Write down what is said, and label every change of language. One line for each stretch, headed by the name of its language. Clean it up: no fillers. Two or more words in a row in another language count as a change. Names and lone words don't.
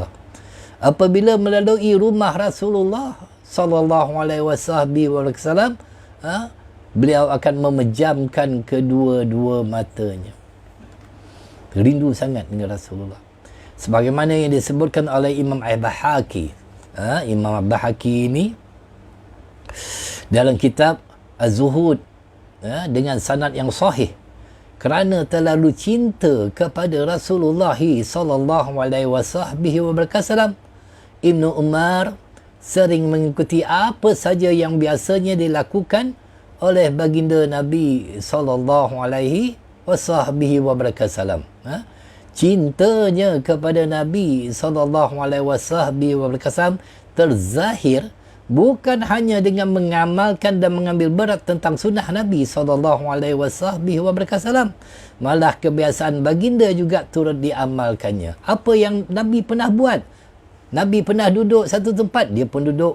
Malay: Apabila melalui rumah Rasulullah
Arabic: صلى الله عليه وسلم,
Malay: beliau akan memejamkan kedua-dua matanya. Rindu sangat dengan Rasulullah. Sebagaimana yang disebutkan oleh Imam Al-Bahaki. Imam Al-Bahaki ini dalam kitab Az-Zuhud dengan sanad yang sahih, kerana terlalu cinta kepada Rasulullah
Arabic: صلى الله عليه وسلم,
Malay: Ibnu Umar sering mengikuti apa saja yang biasanya dilakukan oleh baginda Nabi
Arabic: صلى الله عليه وسلم.
Malay: Cintanya kepada Nabi
Arabic: صلى الله عليه وسلم
Malay: terzahir bukan hanya dengan mengamalkan dan mengambil berat tentang sunnah Nabi SAW. Malah kebiasaan baginda juga turut diamalkannya. Apa yang Nabi pernah buat? Nabi pernah duduk satu tempat, dia pun duduk.